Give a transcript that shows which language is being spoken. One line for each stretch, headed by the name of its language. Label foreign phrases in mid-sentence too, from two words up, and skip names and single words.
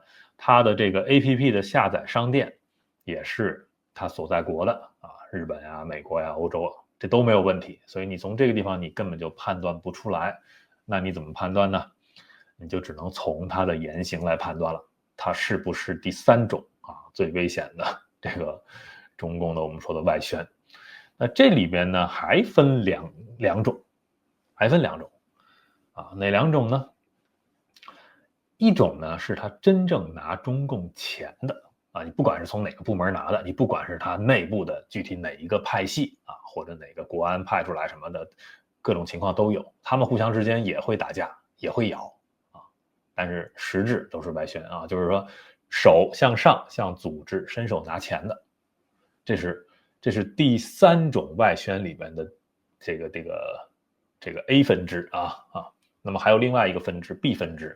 Chinese: 他的這個 APP 的下載商店也是他所在國的啊，日本呀、美國呀、歐洲啊，這都沒有問題。所以你從這個地方你根本就判斷不出來。那你怎麼判斷呢？你就只能從他的言行來判斷了，他是不是第三種啊，最危險的這個中共的我們說的外宣。那這裡邊呢還分兩種啊，哪兩種呢？一種呢是他真正拿中共錢的啊，你不管是從哪個部門拿的，你不管是他內部的具體哪一個派系啊，或者哪個國安派出來什麼的，各種情況都有，他們互相之間也會打架，也會咬啊，但是實質都是外宣啊，就是說手向上向組織伸手拿錢的，這是第三種外宣裡面的這個 A 分支啊，那麼還有另外一個分支 B 分支。